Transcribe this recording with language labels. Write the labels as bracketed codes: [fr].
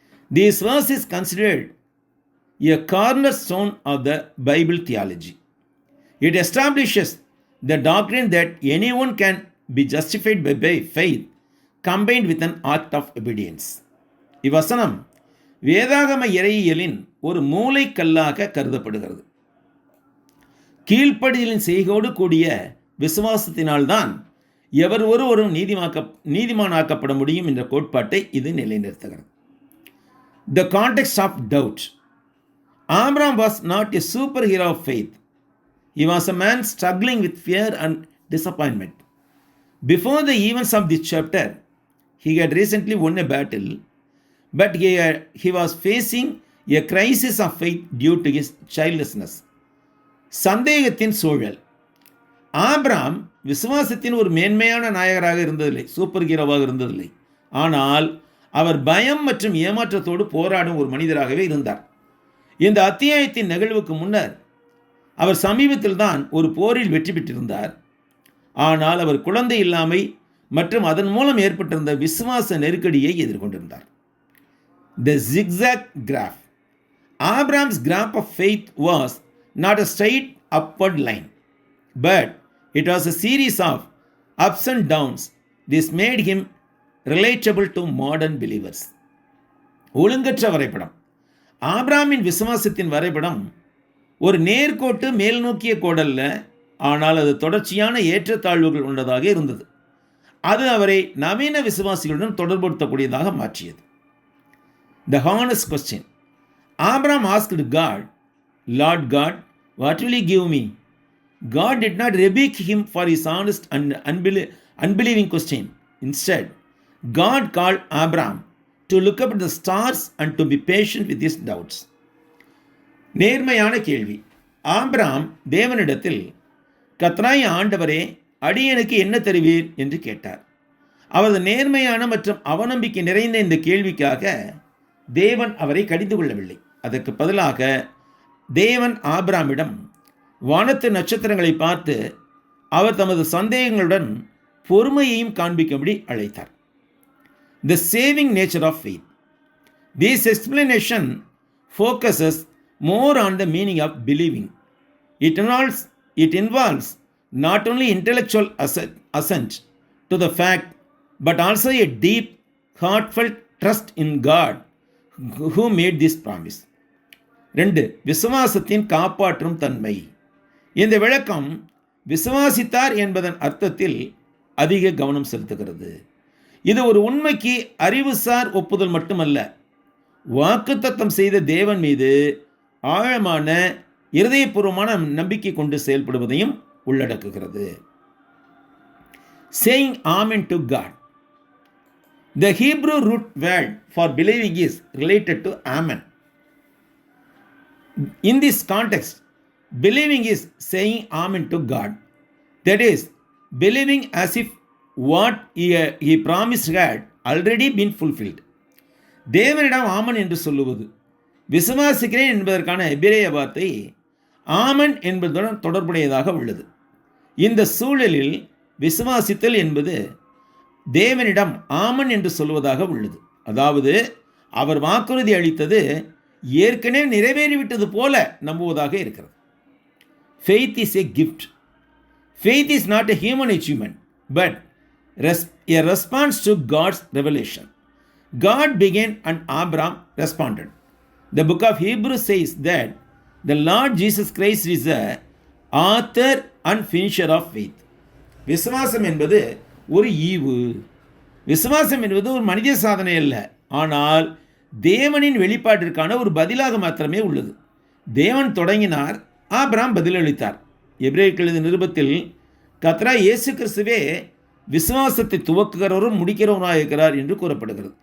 [en] This verse is considered a cornerstone of the Bible theology. It establishes the doctrine that anyone can be justified by faith combined with an act of obedience. [ta] இவ்வசனம் வேதாகம இறையியலின் ஒரு மூலைக்கல்லாக கருதப்படுகிறது. கீழ்ப்படிதலின் செய்கையோடு கூடிய விசுவாசத்தினால்தான் எவர் ஒருவரும் நீதிமானாக்கப்பட முடியும் என்ற கோட்பாட்டை இது நிலைநிறுத்துகிறது. [en] The context of doubt. Abraham was not a superhero of faith. He was a man struggling with fear and disappointment. Before the events of this chapter, he had recently won a battle, but he was facing a crisis of faith due to his childlessness. [ta] சந்தேகத்தின் சூழல். Abraham விசுவாசத்தின் ஒரு மேன்மையான நாயகராக இருந்ததில்லை, super ஹீரோவாக இருந்ததில்லை. ஆனால் அவர் பயம் மற்றும் ஏமாற்றத்தோடு போராடும் ஒரு மனிதராகவே இருந்தார். இந்த அத்தியாயத்தின் நிகழ்வுக்கு முன்னர் அவர் சமீபத்தில் தான் ஒரு போரில் வெற்றி பெற்றிருந்தார். ஆனால் அவர் குழந்தை இல்லாமை மற்றும் அதன் மூலம் ஏற்பட்டிருந்த விசுவாச நெருக்கடியை எதிர்கொண்டிருந்தார். [en] The zigzag graph. Abraham's graph of faith was not a straight upward line, but it was a series of ups and downs. This made him relatable to modern believers. [ta] ஒழுங்கற்ற வரைபடம். ஆபிரகாமின் விசுவாசத்தின் வரைபடம் ஒரு நேர்கோட்டு மேல் நோக்கிய கோடல்ல, ஆனால் அது தொடர்ச்சியான ஏற்றத்தாழ்வுகள் உள்ளதாக இருந்தது. அது அவரை நவீன விசுவாசிகளுடன் தொடர்படுத்தக்கூடியதாக மாற்றியது. [en] The honest question. Abraham asked God, Lord God, what will you give me? God did not rebuke him for his honest and unbelieving question. Instead, God called Abraham to look up at the stars and to be patient with his doubts. [ta] நேர்மையான கேள்வி. Abraham தேவனிடத்தில், கர்த்தராகிய ஆண்டவரே, அடியேனுக்கு என்ன தருவீர் என்று கேட்டார். அவரது நேர்மையான மற்றும் அவநம்பிக்கை நிறைந்த இந்த கேள்விக்காக தேவன் அவரை கடிந்து கொள்ளவில்லை. அதற்கு பதிலாக தேவன் ஆபிரகாமிடம் வானத்து நட்சத்திரங்களை பார்த்து அவர் தமது சந்தேகங்களுடன் பொறுமையையும் காண்பிக்கும்படி அழைத்தார். [en] The saving nature of faith. This explanation focuses more on the meaning of believing. It involves not only intellectual assent to the fact, but also a deep, heartfelt trust in God who made this promise. [ta] 2. விசுவாசத்தின் காப்பாற்றும் தன்மை. இந்த விளக்கம் விசுவாசித்தார் என்பதன் அர்த்தத்தில் அதிக கவனம் செலுத்துகிறது. இது ஒரு உண்மைக்கு அறிவுசார் ஒப்புதல் மட்டுமல்ல, வாக்குத்தத்தம் செய்த தேவன் மீது ஆழமான இருதயபூர்வமான நம்பிக்கை கொண்டு செயல்படுவதையும் உள்ளடக்குகிறது. [en] Saying amen to God. The Hebrew root word for believing is related to amen. In this context, believing is saying amen to God. That is, believing as if what he promised had already been fulfilled. [ta] தேவனிடம் ஆமன் என்று சொல்லுவது. விசுவாசிக்கிறேன் என்பதற்கான எபிரேய வார்த்தை ஆமன் என்பதுடன் தொடர்புடையதாக உள்ளது. இந்த சூழலில் விசுவாசித்தல் என்பது தேவனிடம் ஆமன் என்று சொல்வதாக உள்ளது. அதாவது அவர் வாக்குறுதி அளித்தது ஏற்கனவே நிறைவேறிவிட்டது போல நம்புவதாக இருக்கிறது. [en] Faith is a gift. Faith is not a human achievement, but a response to God's revelation. God began and Abraham responded. The book of Hebrews says that the Lord Jesus Christ is the author and finisher of faith. [ta] விசுவாசம் என்பது ஒரு ஈவு. விசுவாசம் என்பது ஒரு மனித சாதனை அல்ல, ஆனால் தேவனின் வெளிப்பாட்டிற்கான ஒரு பதிலாக மாத்திரமே உள்ளது. தேவன் தொடங்கினார், ஆபிரகாம் பதிலளித்தார். எபிரேயருக்கு எழுதிய நிருபத்தில் கர்த்தராகிய இயேசு கிறிஸ்துவே விசுவாசத்தை துவக்குகிறவரும் முடிக்கிறவராக இருக்கிறார் என்று கூறப்படுகிறது.